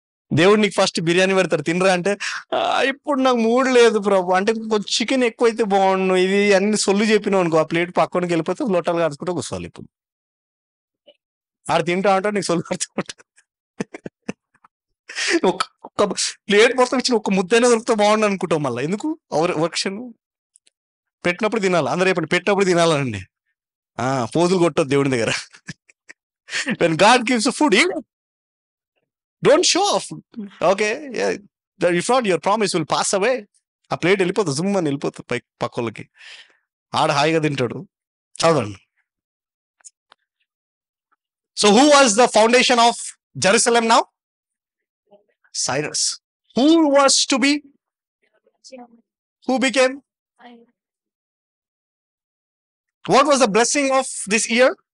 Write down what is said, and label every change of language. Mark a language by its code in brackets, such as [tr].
[te] దేవుడు నీకు ఫస్ట్ బిర్యానీ పెడతారు, తినరా అంటే ఇప్పుడు నాకు మూడు లేదు ప్రభు అంటే కొంచెం చికెన్ ఎక్కువైతే బాగుండు, ఇది అన్ని సొల్లు చెప్పినావు అనుకో, ఆ ప్లేట్ పక్కనకి వెళ్ళిపోతే లొట్టలు కాడుకుంటూ కూర్చోవాలి. ఇప్పుడు ఆడ తింటా ఉంటాడు, నీకు సొల్లు కడుతూ ఉంటాడు. ఒక్క ప్లేట్ మొత్తం ఇచ్చిన ఒక్క ముద్దైనా దొరికితే బాగుండు అనుకుంటాం. మళ్ళీ ఎందుకు వర్క్షన్ పెట్టినప్పుడు తినాలి. అందరూ చెప్పండి, పెట్టినప్పుడు తినాలండి. పోజులు కొట్టదు దేవుని దగ్గర. [en] When God gives the food, eat it. Don't show off. Okay, yeah. If not, your promise will pass away. [te] ఆ ప్లేట్ వెళ్ళిపోతుంది, జుమ్ అని వెళ్ళిపోతుంది పక్కలకి. ఆడ హాయిగా తింటాడు. చదవండి. [en] So who was the foundation of Jerusalem now? Cyrus. Who was to be? Who became? What was the blessing of this year?